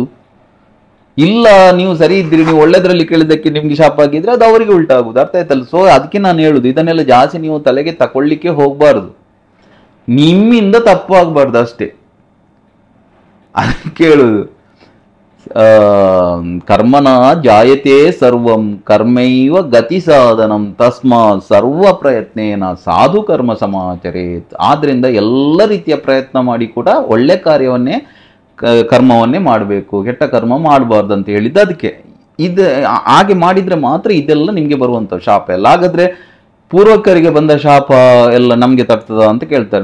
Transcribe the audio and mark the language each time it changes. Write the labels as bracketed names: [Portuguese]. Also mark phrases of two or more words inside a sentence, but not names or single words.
[Kannada] ಇಲ್ಲ, ನೀವು ಸರಿ ಇದ್ರಿ, ನೀವು ಒಳ್ಳೆದ್ರಲ್ಲಿ ಕೇಳಿದ್ದಕ್ಕೆ ನಿಮ್ಗೆ ಶಾಪ ಆಗಿದ್ರೆ ಅದು ಅವರಿಗೆ ಉಲ್ಟಾಗುದು. ಅರ್ಥ ಆಯ್ತಲ್ಲ? ಅದಕ್ಕೆ ನಾನು ಹೇಳುದು, ಇದನ್ನೆಲ್ಲ ಜಾಸ್ತಿ ನೀವು ತಲೆಗೆ ತಕೊಳ್ಳಿಕ್ಕೆ ಹೋಗ್ಬಾರ್ದು. ನಿಮ್ಮಿಂದ ತಪ್ಪಾಗಬಾರ್ದು ಅಷ್ಟೇ. ಅದಕ್ಕೆ ಹೇಳುದು, [Sanskrit] ಕರ್ಮನ ಜಾಯತೆ ಸರ್ವಂ ಕರ್ಮೈವ ಗತಿ ಸಾಧನಂ ತಸ್ಮಾತ್ ಸರ್ವ ಪ್ರಯತ್ನೇನ ಸಾಧು ಕರ್ಮ ಸಮಾಚರೇತ್. [Kannada] ಆದ್ರಿಂದ ಎಲ್ಲ ರೀತಿಯ ಪ್ರಯತ್ನ ಮಾಡಿ ಕೂಡ ಒಳ್ಳೆ ಕಾರ್ಯವನ್ನೇ, ಕರ್ಮವನ್ನೇ ಮಾಡಬೇಕು, ಕೆಟ್ಟ ಕರ್ಮ ಮಾಡಬಾರ್ದು ಅಂತ ಹೇಳಿದ್ದು ಅದಕ್ಕೆ. ಹಾಗೆ ಮಾಡಿದ್ರೆ ಮಾತ್ರ ಇದೆಲ್ಲ ನಿಮ್ಗೆ ಬರುವಂತ ಶಾಪ ಎಲ್ಲ. ಹಾಗಾದ್ರೆ ಪೂರ್ವಕರಿಗೆ ಬಂದ ಶಾಪ ಎಲ್ಲ ನಮ್ಗೆ ತರ್ತದ ಅಂತ ಕೇಳ್ತಾರೆ.